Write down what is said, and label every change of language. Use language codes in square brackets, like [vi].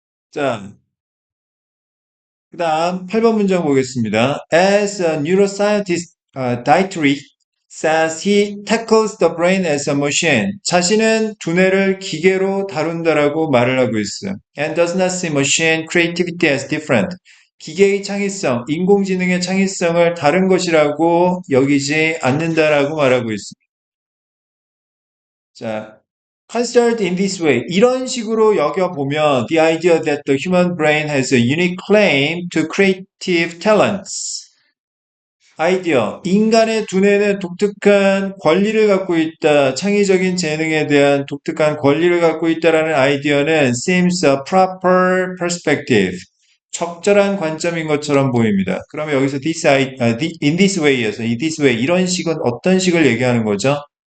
[ko] 자, 그 다음 8번 문장 보겠습니다. [en] As a neuroscientist, Dietrich says he tackles the brain as a machine. [ko] 자신은 두뇌를 기계로 다룬다라고 말을 하고 있어요. [en] And does not see machine creativity as different. [ko] 기계의 창의성, 인공지능의 창의성을 다른 것이라고 여기지 않는다라고 말하고 있습니다. [en] 자, considered in this way. [ko] 이런 식으로 여겨보면 [en] the idea that the human brain has a unique claim to creative talents. [ko] 아이디어. 인간의 두뇌는 독특한 권리를 갖고 있다. 창의적인 재능에 대한 독특한 권리를 갖고 있다라는 아이디어는 [en] seems a proper perspective. [ko] 적절한 관점인 것처럼 보입니다. 그러면 여기서 in this way에서 in this way 이런 식은 어떤 식을 얘기하는 거죠?